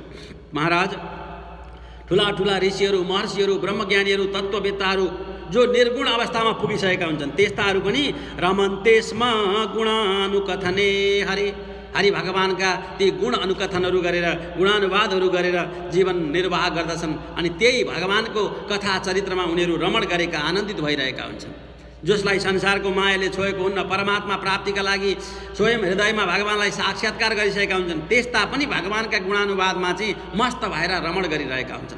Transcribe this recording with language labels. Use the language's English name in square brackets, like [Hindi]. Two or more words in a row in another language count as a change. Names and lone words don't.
[Nepali] महाराज, ठुला ठुला ऋषिहरू, महर्षिहरू, ब्रह्मज्ञानीहरू, तत्त्ववेत्ताहरू जो निर्गुण अवस्थामा पुगिसकेका हुन्छन्, त्यस्ताहरू पनि [Sanskrit] रमन्ते स्म गुणानुकथने हरि, [Nepali] हरि भगवानका ती गुण अनुकथनहरू गरेर, गुणानुवादहरू गरेर जीवन निर्वाह गर्दछन्। अनि त्यही भगवानको कथा चरित्रमा उनीहरू रमण गरेका, आनन्दित भइरहेका हुन्छन्। जसलाई संसारको मायाले छोएको हुन्न, परमात्मा प्राप्तिका लागि स्वयं हृदयमा भगवानलाई साक्षात्कार गरिसकेका हुन्छन्, त्यस्ता पनि भगवानका गुणानुवादमा चाहिँ मस्त भएर रमण गरिरहेका हुन्छन्।